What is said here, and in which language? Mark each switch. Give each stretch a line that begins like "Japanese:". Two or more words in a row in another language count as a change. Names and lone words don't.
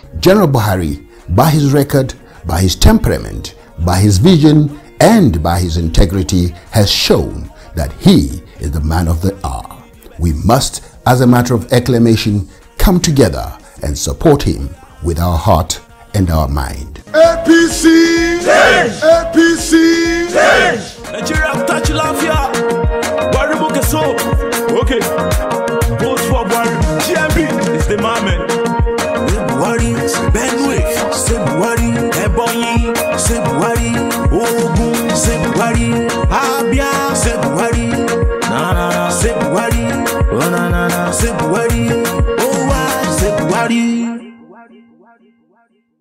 English: General Buhari, by his record, by his temperament, by his vision, and by his integrity, has shown that he is the man of the hour. We must, as a matter of acclamation, come together and support him with our heart and our mind. APC! Change! APC! Change! Nigeria touch lafia. Buhari Mokeso. Okay. Vote for Buhari. GMB is the man. Buhari, Benue, say Buhari, Ebonyi, say Buhari, Ogun, say Buhari, Abia, say Buhari, say Buhari, say Buhari, Owa, say Buhari.